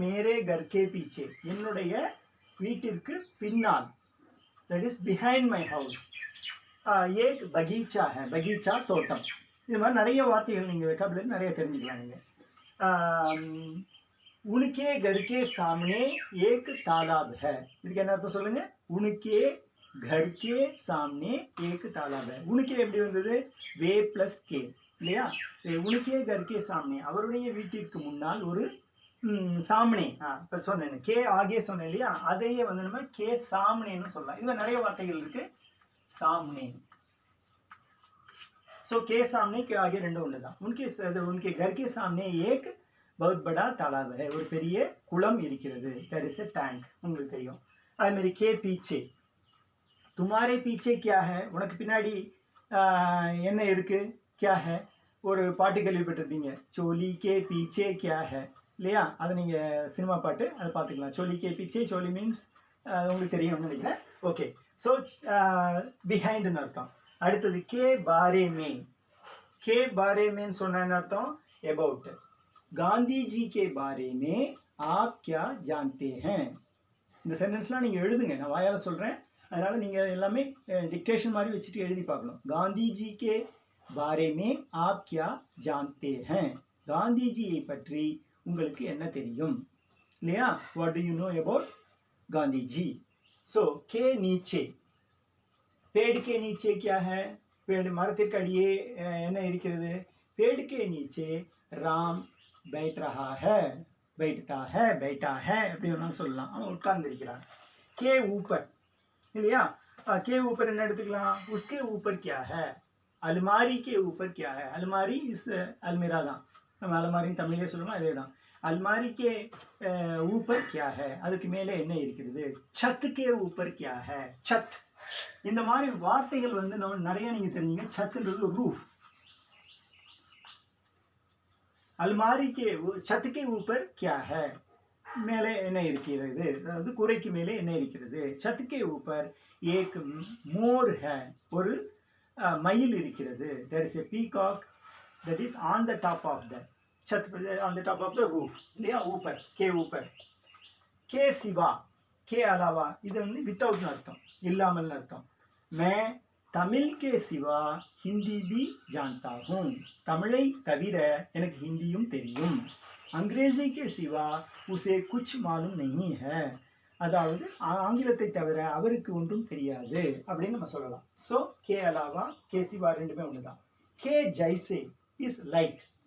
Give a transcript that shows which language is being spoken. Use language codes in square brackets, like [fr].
[hi] मेरे घर के पीछे [ta] என்னுடைய வீட்டிற்கு பின்னால், [en] that is behind my house, [hi] एक बगीचा है. [ta] बगीचा தோட்டம். இது மாதிரி நிறைய வார்த்தைகள் நீங்கள் வெக்காபுலரி நிறைய தெரிஞ்சுக்கலாம் நீங்கள். [hi] उनके घर के सामने एक तालाब है. [ta] இதுக்கு என்ன அர்த்தம் சொல்லுங்க? [hi] उनके घर के सामने एक तालाब है. [ta] उनके எப்படி வந்தது? வே பிளஸ் கே இல்லையா? [hi] उनके घर के सामने [ta] அவருடைய வீட்டிற்கு முன்னால் ஒரு சாமனே. இப்போ சொன்னேன் கே ஆகே சொன்னேன் இல்லையா? அதையே வந்து நம்ம கே சாமனேன்னு சொல்லலாம். இதுல நிறைய வார்த்தைகள் இருக்கு. சாமனே. [hi] सो के सामने के आगे [ta] ரெண்டும் ஒன்று தான். [hi] उनके घर के सामने एक बहुत बड़ा तालाब है. [ta] ஒரு பெரிய குளம் இருக்கிறது. [en] there is a tank. [ta] உங்களுக்கு தெரியும். அதே மாதிரி के पीछे, [hi] तुम्हारे पीछे क्या है, [ta] உனக்கு பின்னாடி என்ன இருக்கு? [hi] क्या है [ta] ஒரு பாட்டு கேள்விப்பட்டிருப்பீங்க, [hi] चोली के पीछे क्या है இல்லையா? [ta] அதை நீங்கள் சினிமா பாட்டு அதை பார்த்துக்கலாம். [hi] चोली के पीछे, [ta] चोली மீன்ஸ் உங்களுக்கு தெரியும்னு நினைக்கிறேன். ஓகே. ஸோ பிஹைண்டுன்னு அர்த்தம். அடுத்தது கே பாரே மே. கே பாரே மேன்னு சொன்ன அர்த்தம் अबाउट. [hi] गांधी जी के बारे में आप क्या जानते हैं. [ta] இந்த சென்டென்ஸ்லாம் நீங்கள் எழுதுங்க. நான் வாயால் சொல்கிறேன், அதனால் நீங்கள் எல்லாமே டிக்டேஷன் மாதிரி வச்சுட்டு எழுதி பார்க்கணும். [hi] गांधी जी के बारे में आप क्या जानते हैं. [ta] காந்திஜியை பற்றி உங்களுக்கு என்ன தெரியும் இல்லையா? [en] What do you know about Gandhiji. [hi] So K நீச்சே, पेड़ के नीचे क्या है? [ta] पेड़ மரத்திற்கு அடியே என்ன இருக்கிறது? [hi] पेड़ के नीचे राम बैठ रहा है, बैठता है, बैठा है [ta] அப்படி வேணாலும் சொல்லலாம். அவன் உட்கார்ந்திருக்கிறான். के ऊपर இல்லையா? के ऊपर என்ன எடுத்துக்கலாம்? [hi] उसके ऊपर क्या है? अलमारी के ऊपर क्या है? अलमारी इस अलमीरा தான். [ta] நம்ம அலமாரின்னு தமிழே சொல்லணும், அதே தான். [hi] अलमारी के ऊपर क्या है? [ta] அதுக்கு மேலே என்ன இருக்கிறது? [hi] छत के ऊपर क्या है? छत. [ta] இந்த மாதிரி வார்த்தைகள் வந்து நம்ம நிறைய நீங்க தெரிஞ்சுங்க. छतன்றது ரூஃப். [hi] अलमारी के छत के ऊपर क्या है? [ta] மேலே என்ன இருக்கிறது? அதாவது கூரைக்கு மேலே என்ன இருக்கிறது? [hi] छत के ऊपर एक मोर है, [ta] ஒரு மயில் இருக்கிறது. [en] there is a peacock that is on the top of the छत, on the top of the roof இல்லையா? [hi] ऊपर के ऊपर. [ta] के सिवा, के अलावा இது வந்து வித்தவுட்னு அர்த்தம், இல்லாமல்னு அர்த்தம். मैं தமிழ் [hi] के सिवा हिंदी भी जानता हूँ [ta] தமிழை தவிர எனக்கு ஹிந்தியும் தெரியும் [hi] अंग्रेजी के सिवा उसे कुछ मालूम नहीं है [ta] அதாவது ஆங்கிலத்தை தவிர அவருக்கு ஒன்றும் தெரியாது அப்படின்னு நம்ம சொல்லலாம் ஸோ கே அலாவா கே சிவா ரெண்டுமே ஒன்று தான் கே ஜைசே இஸ் லைக்